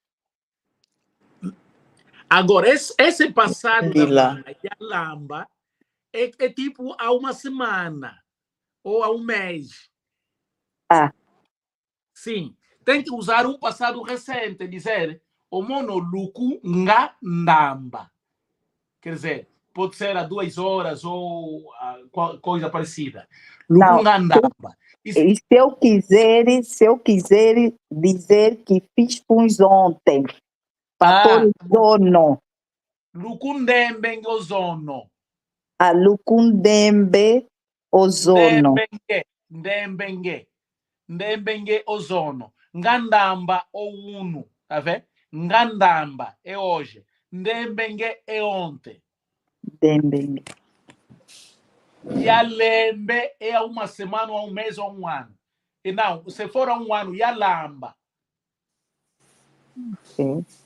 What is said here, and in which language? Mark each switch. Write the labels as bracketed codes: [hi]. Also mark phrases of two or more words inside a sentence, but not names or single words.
[pt] Agora, esse passado da mana e a lamba é tipo há uma semana ou há um mês. Sim. Tem que usar um passado recente, dizer [kg] o mono luku nga ndamba. [pt] Quer dizer, pode ser há 2 horas ou coisa parecida. [kg] Luku nga ndamba. [pt] E se eu quiser dizer que fiz funge ontem, para pôr o dono. [kg] Lukundembe ozono. A Lucundembe Ozono. Ndembenge ozono. Ngandamba unu. [pt] Tá vendo? Ngandamba é hoje. Ndembenge é ontem. Dembenge. Yalembe é há uma semana, há um mês ou um ano. E não, se for há um ano, Yalamba. Okay.